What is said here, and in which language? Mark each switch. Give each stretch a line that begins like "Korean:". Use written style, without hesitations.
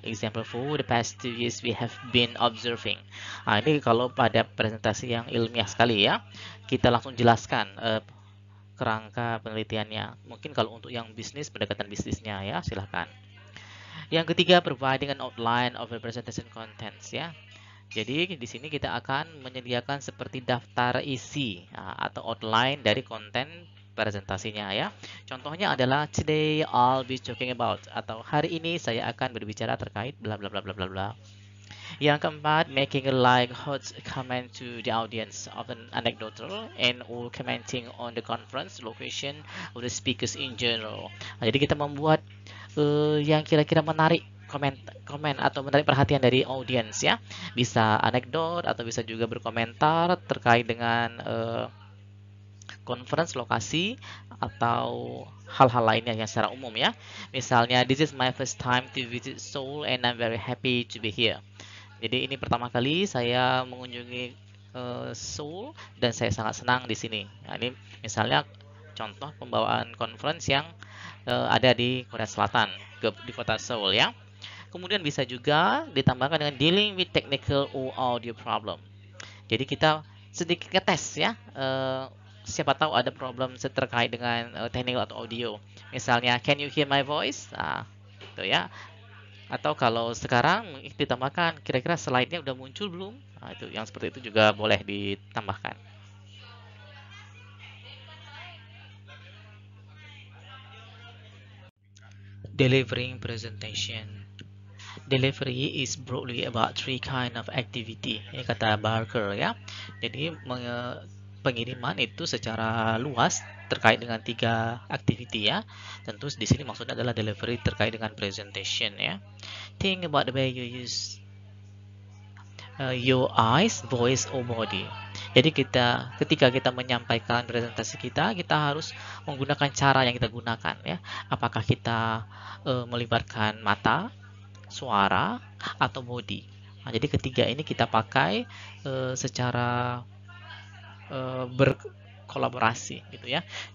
English: Example, for the past 2 years we have been observing.
Indonesian: Nah, ini kalau pada presentasi yang ilmiah sekali ya, kita langsung jelaskan kerangka penelitiannya. Mungkin kalau untuk yang bisnis, pendekatan bisnisnya ya, silahkan. Yang ketiga,
English: providing an outline of the presentation contents
Indonesian: ya. Jadi di sini kita akan menyediakan seperti daftar isi atau outline dari konten presentasinya ya. Contohnya adalah
English: today I'll be talking about,
Indonesian: atau hari ini saya akan berbicara terkait bla bla bla bla bla bla. Yang keempat,
English: making a hot comment to the audience of an anecdotal and or commenting on the conference location of the speakers in general.
Indonesian: Nah, jadi kita membuat yang kira-kira menarik komen atau menarik perhatian dari audiens ya. Bisa anekdot atau bisa juga berkomentar terkait dengan conference lokasi atau hal-hal lainnya yang secara umum ya. Misalnya,
English: this is my first time to visit Seoul and I'm very happy to be here.
Indonesian: Jadi ini pertama kali saya mengunjungi Seoul dan saya sangat senang di sini. Nah, ini misalnya contoh pembawaan conference yang ada di Korea Selatan, di kota Seoul ya. Kemudian bisa juga ditambahkan dengan
English: dealing with technical or audio problem.
Indonesian: Jadi kita sedikit ngetes ya. Siapa tahu ada problem terkait dengan technical atau audio. Misalnya,
English: can you hear my voice?
Indonesian: Nah, itu ya. Atau kalau sekarang ditambahkan, kira-kira slide-nya udah muncul belum? Nah, itu yang seperti itu juga boleh ditambahkan.
English: Delivering presentation. Delivery is broadly about 3 kind of activity.
Indonesian: Ini kata Barker ya. Jadi pengiriman itu secara luas terkait dengan 3 activity ya. Tentu di sini maksudnya adalah delivery terkait dengan presentation ya.
English: Think about the way you use your eyes, voice, or body.
Indonesian: Jadi ketika kita menyampaikan presentasi kita harus menggunakan cara yang kita gunakan ya. Apakah kita melibatkan mata, suara, atau body. Nah, jadi ketiga ini kita pakai secara berkolaborasi gitu ya.